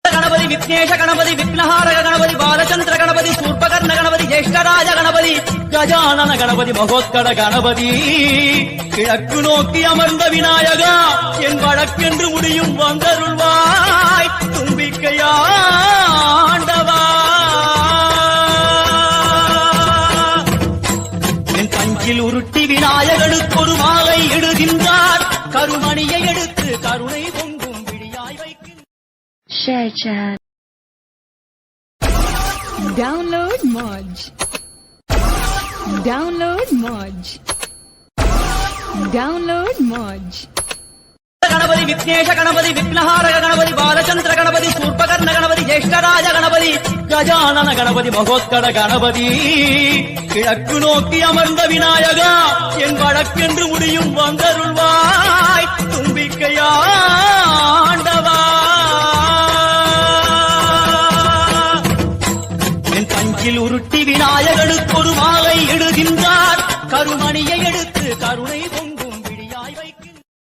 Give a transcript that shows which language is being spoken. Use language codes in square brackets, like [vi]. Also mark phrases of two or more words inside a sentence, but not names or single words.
[ta] गणपति विघ्नेश गणपति विघ्नहारक गणपति बालचंद्र गणपति शूर्पकर्ण गणपति ज्येष्ठराज गणपति गजानन गणपति महोत्कट गणपति கிழக்கு நோக்கி அமர்ந்த விநாயகா என் வழக்கென்று முடியும் வந்தருள்வாய் தும்பிக்கையாண்டவா என் பஞ்சில் உருட்டி விநாயகனுக்கு ஒரு மாலை இடுகின்றார் கருமணியை எடுத்து கருணை பொங்கும் விடியாய் வைக்கின்றார். [en] Share chat. Download Moj. Download Moj. Download Moj. [ta] गणपति विघ्नेश गणपति विघ्नहारक गणपति बालचंद्र गणपति शूर्पकर्ण गणपति ज्येष्ठराज गणपति गजानन गणपति महोत्कट गणपति கிழக்கு நோக்கி அமர்ந்த விநாயகா என் வழக்கென்று முடியும் வந்தருள்வாய் தும்பிக்கையாண்டவா என் பஞ்சில் உருட்டி விநாயகனுக்கு ஒரு மாலை இடுகின்றார் கருமணியை எடுத்து கருணை பொங்கும் விடியாய் வைக்கின்றார்.